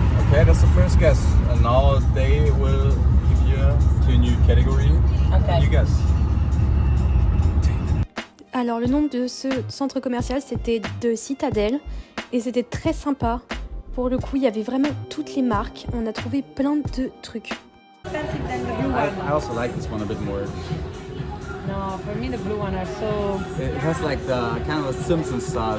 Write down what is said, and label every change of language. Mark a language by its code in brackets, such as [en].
[en] Okay, that's the first guess. And now they will give you to a new category. Okay. You guess. [fr] Alors le nom de ce centre commercial c'était de Citadel et c'était très sympa. Pour le coup il y avait vraiment toutes les marques, on a trouvé plein de trucs. [en] I also like this one a bit more. No, for me the blue one are so... It has like the kind of a Simpsons style.